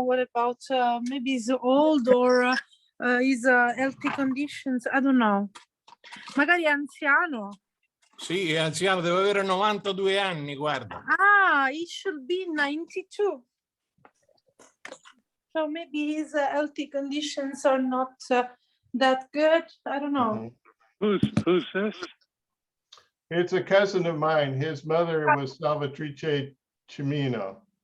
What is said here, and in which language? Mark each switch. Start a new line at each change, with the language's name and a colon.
English: What about maybe he's old or his healthy conditions? I don't know.
Italian: Magari è anziano. Sì, è anziano, deve avere 92 anni, guarda.
English: Ah, he should be 92. So maybe his healthy conditions are not that good. I don't know. Who's this? It's a cousin of mine. His mother was Salvatrice Cimino.